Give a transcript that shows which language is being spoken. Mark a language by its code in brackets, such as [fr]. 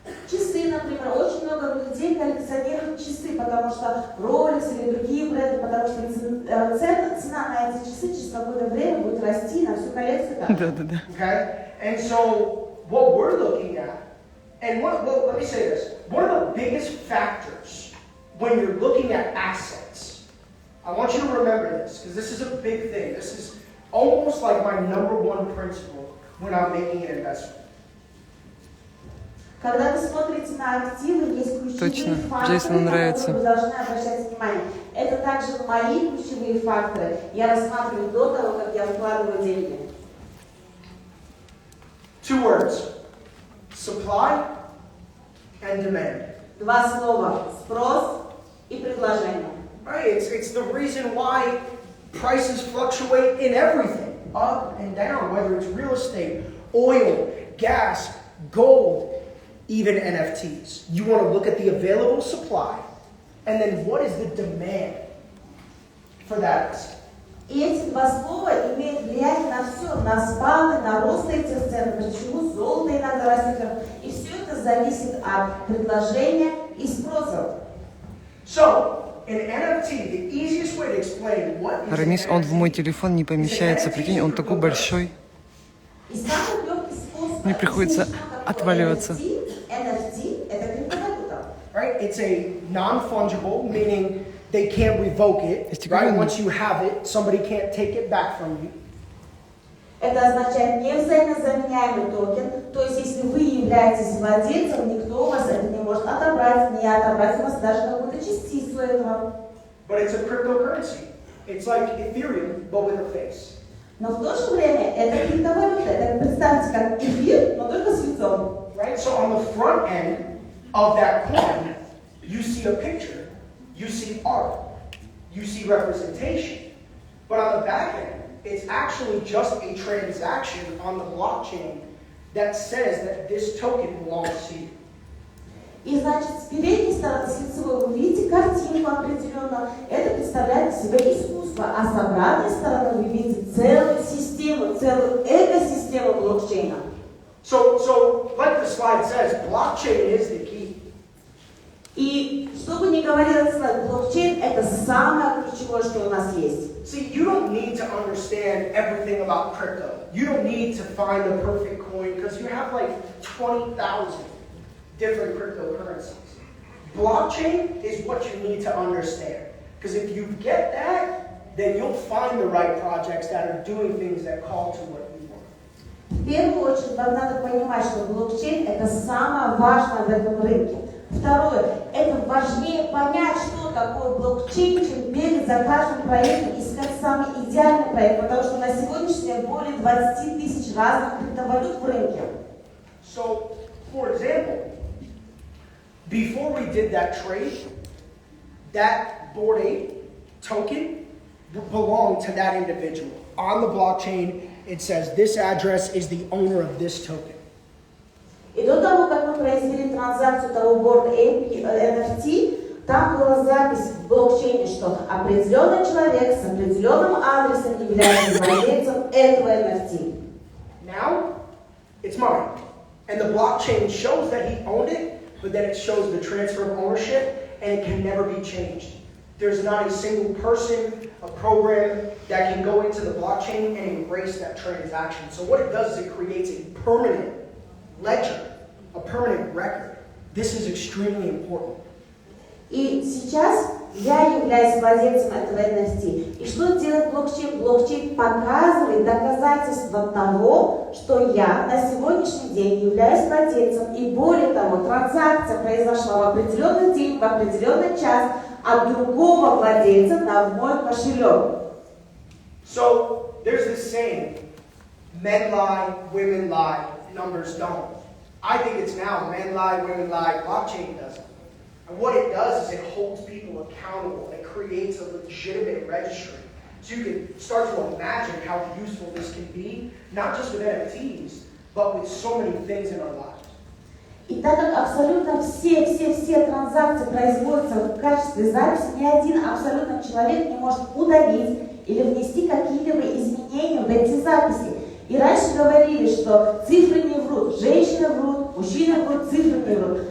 [ru] Часы, например, очень много людей коллекционируют часы, потому что Rolex или другие бренды, потому что цена на эти часы через какое-то время будет расти на всю коллекцию. Да. [en] Okay? And so what we're looking at, and let me say this, one of the biggest factors when you're looking at assets, I want you to remember this, because this is a big thing. This is almost like my number one principle when I'm making an investment. [ru] Когда вы смотрите на активы, есть ключевые факторы, Джейсону нравится. на которые вы должны обращать внимание. Это также мои ключевые факторы. Я рассматриваю до того, как я вкладываю деньги. [en] Two words: supply and demand. [ru] Два слова: спрос и предложение. [en] Right? It's the reason why prices fluctuate in everything, up and down, whether it's real estate, oil, gas, gold, even NFTs. You want to look at the available supply, and then what is the demand for that asset. [ru] И эти два слова имеют влияние на все, на спады, на рост этих цен, почему золото иногда растет. И все это зависит от предложения и спроса. [en] So, in NFT, the easiest way to explain what is [ru] Рамис, он в мой телефон не помещается, прикинь, он такой большой. И самый легкий способ Мне приходится отваливаться. NFT – это криптовалюта. [en] right? It's a non-fungible, meaning they can't revoke it, right? Once you have it, somebody can't take it back from you. Это означает невзаимозаменяемый токен, то есть если вы являетесь владельцем, никто у вас это не может отобрать, не отобрать у вас даже какую-то частицу этого. But it's a cryptocurrency. It's like Ethereum, but with a face. [ru] Но в то же время это криптовалюта, это представьте как эфир, но только с лицом. [en] Right? So on the front end of that coin, you see a picture, you see art, you see representation. But on the back end, it's actually just a transaction on the blockchain that says that this token belongs to you. [ru] И значит, с передней стороны, с лицевой, вы видите картинку определенно, это представляет себе искусство, а с обратной стороны вы видите целую систему, целую экосистему блокчейна. [en] So like the slide says, blockchain is the key. [ru] И что бы ни говорил этот слайд, блокчейн это самое ключевое, что у нас есть. [en] See, you don't need to understand everything about crypto. You don't need to find the perfect coin because you have like 20,000 different cryptocurrencies. Blockchain is what you need to understand. Because if you get that, then you'll find the right projects that are doing things that call to what you want. [ru] В первую очередь, вам надо понимать, что блокчейн это самое важное в этом рынке. Второе, это важнее понять, что такое блокчейн, чем бегать за каждым проектом, искать самый идеальный проект, потому что на сегодняшний день более 20 тысяч разных криптовалют в рынке. [en] So, for example, before we did that trade, that Bored Ape token belonged to that individual. On the blockchain, it says this address is the owner of this token. [ru] И до того, как мы произвели транзакцию того Bored Ape NFT, там была запись в блокчейне, что определенный человек с определенным адресом является владельцем этого NFT. [en] Now, it's mine. And the blockchain shows that he owned it, but then it shows the transfer of ownership, and it can never be changed. There's not a single person, a program that can go into the blockchain and erase that transaction. So what it does is it creates a permanent ledger, a permanent record. This is extremely important. [ru] И сейчас я являюсь владельцем этого NFT. И что делает блокчейн? Блокчейн показывает доказательства того, что я на сегодняшний день являюсь владельцем. И более того, транзакция произошла в определенный день, в определенный час от другого владельца на мой кошелек. [en] So there's this saying, men lie, women lie, numbers don't. I think it's now men lie, women lie, blockchain doesn't. And what it does is it holds people accountable. It creates a legitimate registry. So you can start to imagine how useful this can be, not just with NFTs, but with so many things in our lives. [ru] И так как абсолютно все транзакции производятся в качестве записи, ни один абсолютно человек не может удалить или внести какие-либо изменения в эти записи. И раньше говорили, что цифры не врут, женщины врут, мужчины врут, цифры не врут.